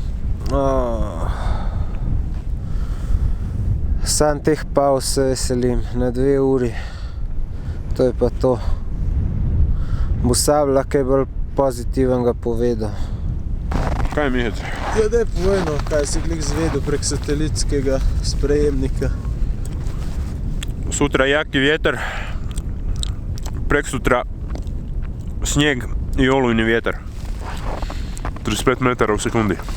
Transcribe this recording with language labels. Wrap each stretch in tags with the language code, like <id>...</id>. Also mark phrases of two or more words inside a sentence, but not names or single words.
<sl>Sam teh pauz se veselim, na 2 uri. To je pa to. Bo Sabla kaj bolj pozitivnega povedal. Kaj mi je? Ja, daj povej, no, kaj si glih zvedel prek satelitskega sprejemnika.</sl> <hr>Sutra jaki vjetar. Preksutra snijeg i olujni vjetar. 35 metara u sekundi.</hr>